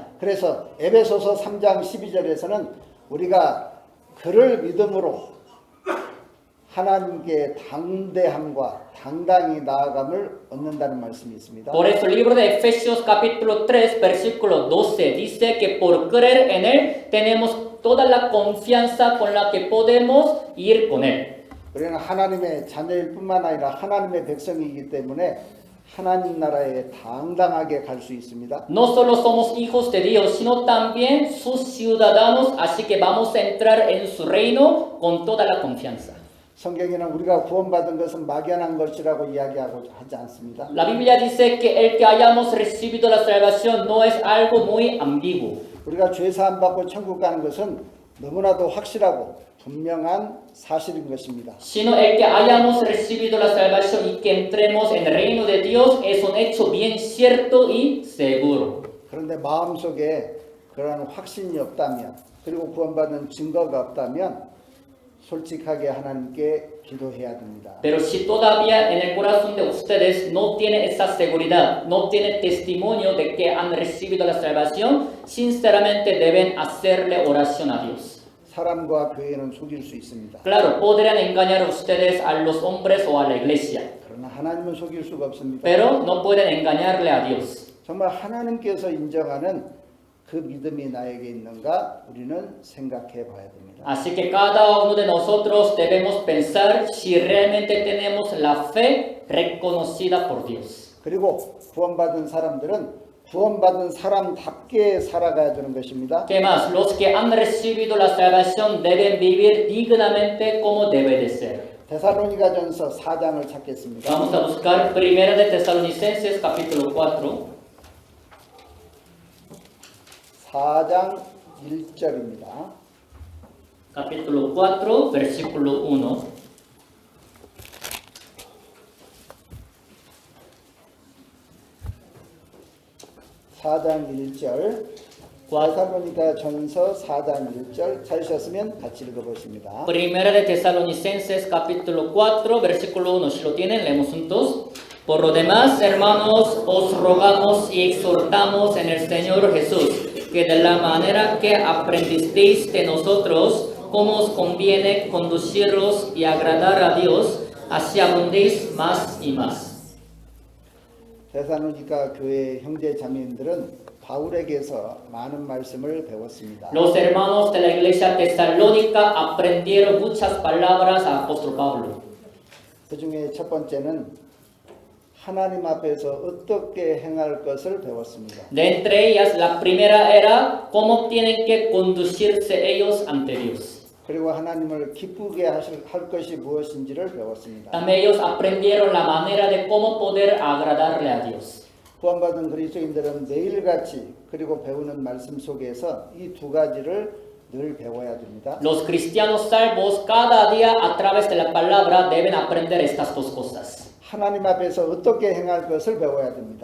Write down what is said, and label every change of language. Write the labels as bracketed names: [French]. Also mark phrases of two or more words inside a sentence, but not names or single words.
[Korean] 그래서 에베소서 3장 12절에서는 우리가 그를 믿음으로 하나님께 당대함과 당당히 나아감을 얻는다는 말씀이 있습니다. [Spanish] Por eso el libro de Efesios capítulo 3 versículo 12 dice que por creer en él tenemos toda la confianza con la que podemos ir con él. [Korean] 우리는 하나님의 자녀일 뿐만 아니라 하나님의 백성이기 때문에 하나님 나라에 당당하게 갈 수 있습니다. [Spanish] No solo somos hijos de Dios, sino también sus ciudadanos, así que vamos a entrar en su reino con toda la confianza. [Korean] 성경에는 우리가 구원받은 것은 막연한 것이라고 이야기하고 하지 않습니다. [Spanish] La Biblia dice que el que hayamos recibido la salvación no es algo muy ambiguo. [Korean] 우리가 죄 사함 받고 천국 가는 것은 너무나도 확실하고 분명한 사실인 것입니다. [Spanish] Sino el que hayamos recibido la salvación y que entremos en el reino de Dios es un hecho bien cierto y seguro. [Korean] 그런데 마음속에 그러한 확신이 없다면 그리고 구원받는 증거가 없다면 솔직하게 하나님께 기도해야 됩니다. [Spanish] Pero si todavía en el corazón de ustedes no tiene esa seguridad, no tiene testimonio de que han recibido la salvación, sinceramente deben hacerle oración a Dios. [Korean] 사람과 교회는 속일 수 있습니다. [Spanish] Claro, podrían engañar a ustedes a los hombres o a la iglesia, [Korean] 그러나 하나님은 속일 수가 없습니다. [Spanish] pero no pueden engañarle a Dios. [Korean] 정말 하나님께서 인정하는 그 믿음이 나에게 있는가 우리는 생각해 봐야 됩니다. [Spanish] Así que cada uno de nosotros debemos pensar si realmente tenemos la fe reconocida por Dios. [Korean] 그리고 구원받은 사람들은 구원받은 사람답게 살아가야 되는 것입니다. [Spanish] ¿Qué más? Los que han recibido la salvación deben vivir dignamente como debe de ser. [Korean] 데살로니가전서 4장을 찾겠습니다. [Spanish] Vamos a buscar Primera de Tesalonicenses capítulo 4. [Korean] 4장 1절입니다. [Spanish] Capítulo 4, versículo 1. [Korean] 4장 1절 데살로니가 전서 4장 1절 찾으셨으면 같이 읽어보십니다. [Spanish] Primera de Tesalonicenses capítulo 4, versículo 1. Si lo tienen, leemos juntos. Por lo demás, hermanos, os rogamos y exhortamos en el Señor Jesús, que de la manera que aprendisteis de nosotros, cómo os conviene conduciros y agradar a Dios, así abundéis más y más. [Korean] 데살로니가 교회 형제 자매님들은 바울에게서 많은 말씀을 배웠습니다. [Spanish] Los hermanos de la iglesia tesalónica aprendieron muchas palabras al apóstol Pablo. [Korean] 그 중에 첫 번째는 하나님 앞에서 어떻게 행할 것을 배웠습니다. [Spanish] De entre ellas, la primera era cómo tienen que conducirse ellos ante Dios. [Korean] 그리고 하나님을 기쁘게 할 것이 무엇인지를 배웠습니다. [Spanish] También ellos aprendieron la manera de cómo poder agradarle a Dios. [Korean] 구원받은 그리스도인들은 매일같이 그리고 배우는 말씀 속에서 이 두 가지를 늘 배워야 됩니다. [Spanish] Los cristianos salvos cada día a través de la palabra deben aprender estas dos cosas. [Korean] 하나님 앞에서 어떻게 행할 것을 배워야 됩니다.